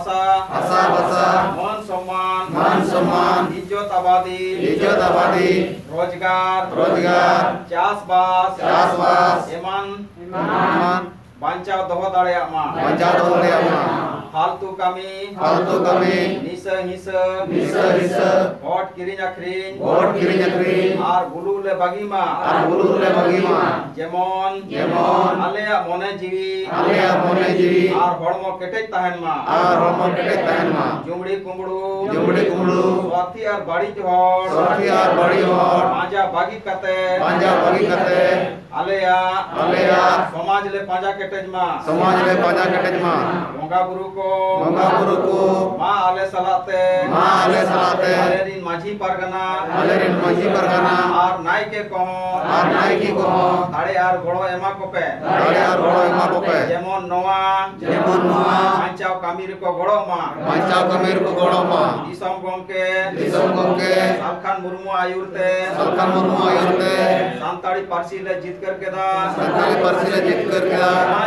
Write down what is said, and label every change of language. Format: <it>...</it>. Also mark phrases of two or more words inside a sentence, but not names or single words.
<sat>मन सम्मान इज्जत आबादी रोजगार चास बास एमान बांचाव दोहो दाड़िया मा फालतू कमी निस हिस वोट किरिंग आखरिंग आर बुलू ले बागी मा जेमन आलेया मोने जीवी आर हड़मो केटेज तहन मा जुमड़ी कुमड़ू स्वार्थी आर बाड़ी हड़ पांजा बागी कते आलेया समाज ले पांजा केटेज मा बोंगा बुरु को मा आले सलाते आले रिन माझी परगना आर नाई के कहो दाड़े आर गोड़ो एमा कोपे जेमन नोआ बांचाव कामी रे को गोड़ो मा दिसम गमके सालखान मुर्मू आयुरते सांताड़ी पारसी ले जितकर केदा माय</sat>